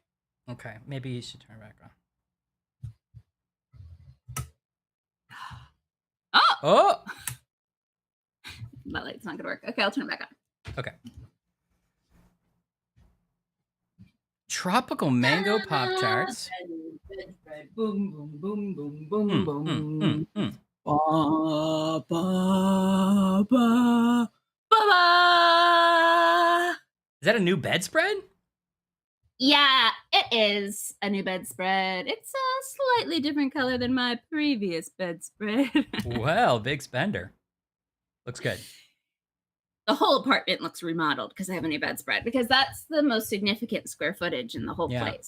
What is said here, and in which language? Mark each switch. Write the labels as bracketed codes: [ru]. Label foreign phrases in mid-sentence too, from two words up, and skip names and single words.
[en] Okay, maybe you should turn it back on. Oh! That light's not gonna work. Okay, I'll turn it back on. Okay. Tropical mango Pop-Tarts. Boom, boom, boom, boom, boom, boom. Mm. Ba, ba, ba, ba, ba. Is that a new bedspread? Yeah, it is a new bedspread. It's a slightly different color than my previous bedspread. Well, big spender. Looks good. The whole apartment looks remodeled because I have a new bedspread, because that's the most significant square footage in the whole place.